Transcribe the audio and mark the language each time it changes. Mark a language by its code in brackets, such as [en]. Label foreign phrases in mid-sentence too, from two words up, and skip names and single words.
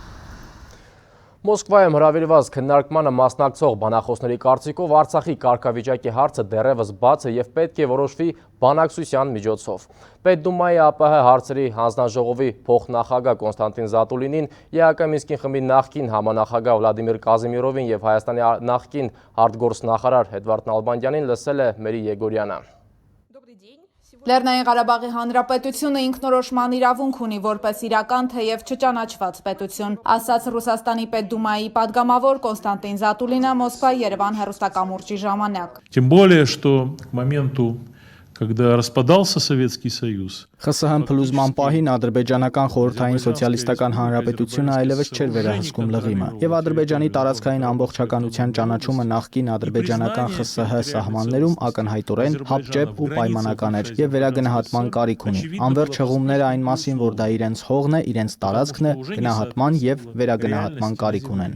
[hy] Մոսկվայում հրավիրված քննարկմանը մասնակցող բանախոսների կարծիքով Արցախի կարգավիճակի հարցը դեռևս բաց է եւ պետք է որոշվի բանակցության միջոցով։ Պետդումայի ԱՊՀ հարցերի հանձնաժողովի փոխնախագահ Կոնստանտին Զատուլինին, ԵԱԿ Մինսկի խմբի նախկին համանախագահ Վլադիմիր Կազիմիրովին եւ Հայաստանի նախկին արտգործնախարար Էդվարդ Նալբանդյանին լսել է Մերի Եգորյանը։ Լեռնային Ղարաբաղի Հանրապետությունը ինքնորոշման իրավունք ունի որպես իրական, թեև չճանաչված պետություն, ասաց Ռուսաստանի Պետդումայի падգամավոր Կոնստանտին Զատուլինը Մոսկվա-Երևան հեռուստակամուրջի ժամանակ։ [ru] Тем более, что к моменту, когда распадался Советский Союз, [hy] ԽՍՀՄ փլուզման պահին ադրբեջանական խորհրդային սոցիալիստական հանրապետությունը այլևս չէր վերահսկում լղիմը, եւ Ադրբեջանի տարածքային ամբողջականության ճանաչումը նախկին ադրբեջանական ԽՍՀ սահմաններում ակնհայտորեն հապճեպ ու պայմանական էր եւ վերագնահատման կարիք ունի։ Անվերջ հղումները այն մասին, որ դա իրենց հողն է, իրենց տարածքն է, գնահատման եւ վերագնահատման կարիք ունեն։